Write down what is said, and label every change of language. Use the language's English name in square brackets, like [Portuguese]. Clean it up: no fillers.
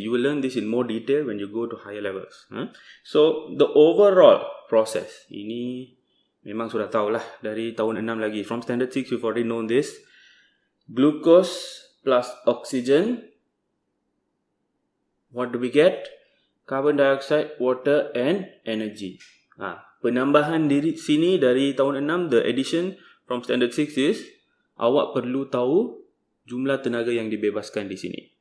[English] You will learn this in more detail when you go to higher levels. So the overall process [Malay] ini memang sudah tahulah dari tahun 6 lagi. [English] From standard 6 you've already known this. Glucose plus oxygen. What do we get? Carbon dioxide, water and energy. [Malay] Penambahan di sini dari tahun 6, [English] the addition from standard 6 [Malay] is awak perlu tahu jumlah tenaga yang dibebaskan di sini.